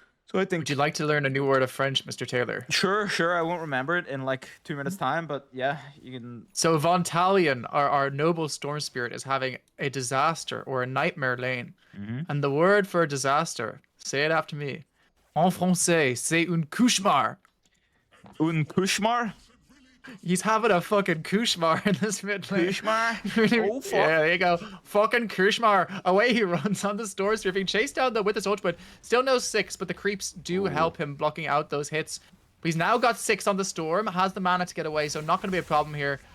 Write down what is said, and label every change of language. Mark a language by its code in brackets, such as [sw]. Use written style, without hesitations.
[en] So I think. Would you like to learn a new word of French, Mr. Taylor? Sure. I won't remember it in like 2 minutes time, but yeah, you can. So Von Talon, our noble Storm Spirit, is having a disaster or a nightmare lane. And the word for a disaster, say it after me. [fr] En français, c'est un cauchemar. Un cauchemar? [en] He's having a fucking cauchemar in this mid lane. Cauchemar? Oh, fuck. Yeah, there you go. Fucking cauchemar. Away he runs on the Storm Spirit, being chased down though with his ultimate. Still no 6, but the creeps do help him blocking out those hits. But he's now got 6 on the Storm, has the mana to get away, so not going to be a problem here